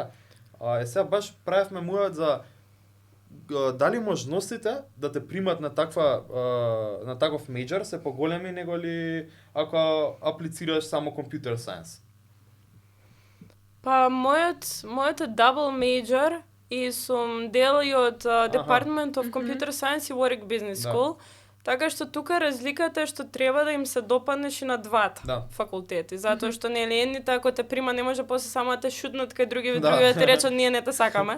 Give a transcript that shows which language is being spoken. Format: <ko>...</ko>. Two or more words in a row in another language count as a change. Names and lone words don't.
<mk>Сега баш правевме муавет за дали можностите да те примат на таков мејџор се поголеми него ли ако аплицираш само</mk> <en>computer science?</en> <mk>Па мојот е</mk> <en>double major</en> <mk>и сум дел и од Department of Computer Science и Warwick Business School. Така што тука разликата е што треба да им се допаднеш и на двата факултети, затоа што нели едните ако те прима не може после само да те шутнат кај други да ти речат ние не те сакаме.</mk>